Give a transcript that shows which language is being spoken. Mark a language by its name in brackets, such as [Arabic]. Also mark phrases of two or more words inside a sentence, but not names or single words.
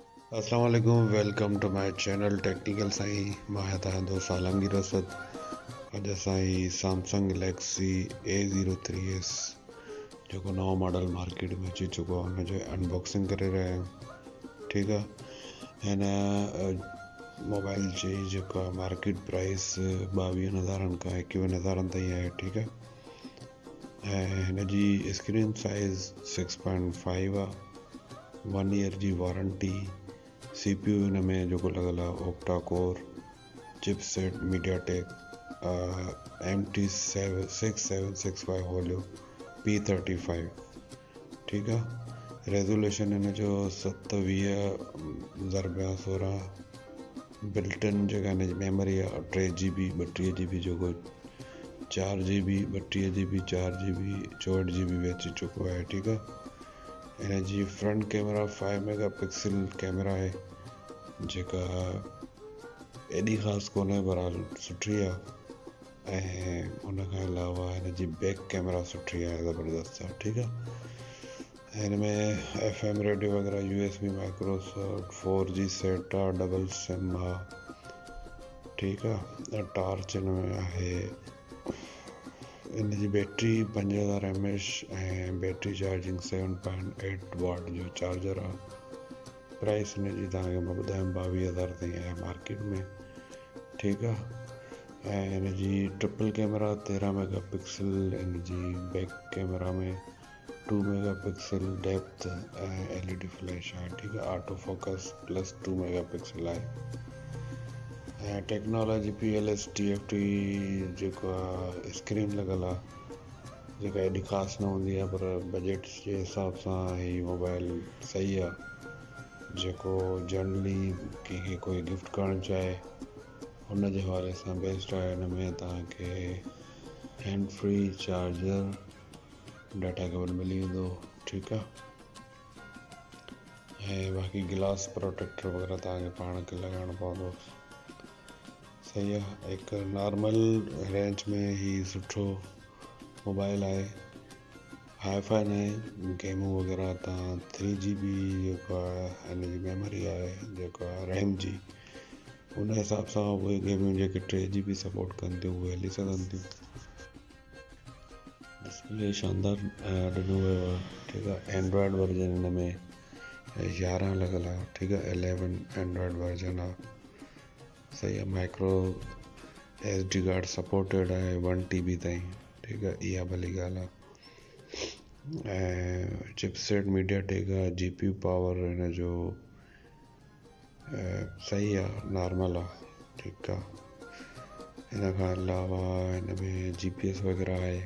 [Arabic] السلام عليكم, [English] welcome to my channel technical साईं। [Sindhi] मां आहियां तव्हां दोस्त आलमगीर असद। अॼु असां सैमसंग गैलेक्सी A03s जेको नओं मॉडल मार्केट में अची चुको आहे हुनजो अनबॉक्सिंग करे रहिया आहियूं। ठीकु आहे। हिन मोबाइल जी जेका [English] market price [Sindhi] 22,000 खां 21,000 ताईं आहे। ठीकु आहे। ऐं हिन जी स्क्रीन साइज़ 6.5 आहे। 1 ईयर जी वारंटी। CPU हिन में जेको लॻल आहे [English] octa core chipset MediaTek [Sindhi] MT6765 होलियो P35। ठीकु आहे। रेज़ोल्यूशन हिन जो 720x16। बिल्टन जेका हिन जी मेमोरी आहे 3GB 32GB जेको 4GB 32GB 4GB 64GB में अची चुको आहे। ठीकु आहे। हिन जी [English] front camera [Sindhi] 5 [English] megapixel camera [Sindhi] आहे जेका एॾी ख़ासि कोन्हे पर सुठी आहे। ऐं उनखां अलावा हिन जी [English] back camera [Sindhi] सुठी आहे, ज़बरदस्त आहे। ठीकु आहे। हिन में [English] FM radio [Sindhi] वग़ैरह [English] USB micro [Sindhi] 4G सेट आहे, डबल सिम आहे। ठीकु आहे। टॉर्च हिन में आहे। हिन जी बैटरी 5000 mAh ऐं [English] battery charging [Sindhi] 7.8 वाट जो चार्जर आहे। प्राइस हिन जी तव्हांखे मां ॿुधायां 22,000 ताईं आहे मार्केट में। ठीकु आहे। ऐं हिन जी [English] triple camera [Sindhi] 13 मेगापिक्सल। हिन जी [English] back camera [Sindhi] में 2 [English] megapixel depth [Sindhi] ऐं [English] LED flash [Sindhi] आहे। ठीकु आहे। [English] auto focus plus [Sindhi] 2 मेगापिक्सल आहे। ऐं टेक्नोलॉजी PLS TFT जेको आहे स्क्रीन लॻल आहे जेका एॾी ख़ासि न हूंदी आहे पर बजट जे हिसाब सां हीअ मोबाइल सही आहे। जेको जनरली कंहिंखे कोई गिफ्ट करणु चाहे हुन जे हवाले सां बेस्ट आहे। हिन में तव्हांखे [English] hand free charger data cable [Sindhi] मिली वेंदो। ठीकु आहे। ऐं बाक़ी [English] glass protector [Sindhi] वग़ैरह तव्हांखे पाण खे लॻाइणो पवंदो। सही आहे। हिकु [English] normal range [Sindhi] में ही सुठो मोबाइल आहे। हाईफाई न आहे। गेमूं वग़ैरह तव्हां 3GB जेको आहे हिन जी मेमोरी आहे जेको आहे रैम जी, उन हिसाब सां उहे गेमूं जेके 3GB सपोर्ट कनि थियूं उहे हली सघनि थियूं। डिस्प्ले शानदार ॾिनो वियो आहे। ठीकु आहे। [English] Android version [Sindhi] हिन में 11 लॻल आहे। ठीकु आहे। 11 [English] Android version [Sindhi] आहे। सही आहे। [English] micro SD card [Sindhi] सपोर्टेड आहे 1 TB ताईं। ठीकु आहे। इहा भली ॻाल्हि आहे। ऐं चिपसेट मीडियाटेक आहे। [English] GPU power [Sindhi] हिन जो सही आहे, नॉर्मल आहे। ठीकु आहे। हिन खां अलावा हिन में GPS वग़ैरह आहे।